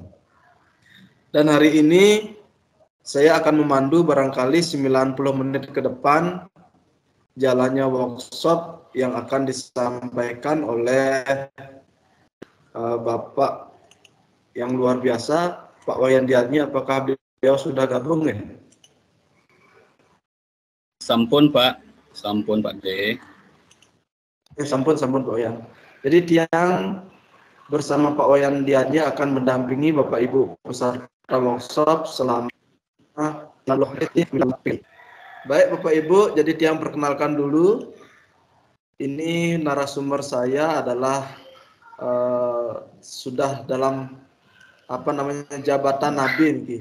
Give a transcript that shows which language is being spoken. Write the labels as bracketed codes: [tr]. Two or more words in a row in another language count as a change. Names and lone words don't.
[id] Dan hari ini saya akan memandu barangkali 90 menit ke depan jalannya workshop yang akan disampaikan oleh Bapak yang luar biasa, Pak Wayan Diadmi. Apakah beliau sudah gabung ya? [ban] Sampun Pak D. [id] Sampun Pak Wayan. Jadi tiang bersama Pak Wayan Diadmi akan mendampingi Bapak Ibu peserta workshop selama 60 menit. Baik Bapak Ibu, jadi tiang perkenalkan dulu. Ini narasumber saya adalah sudah dalam jabatan nabi.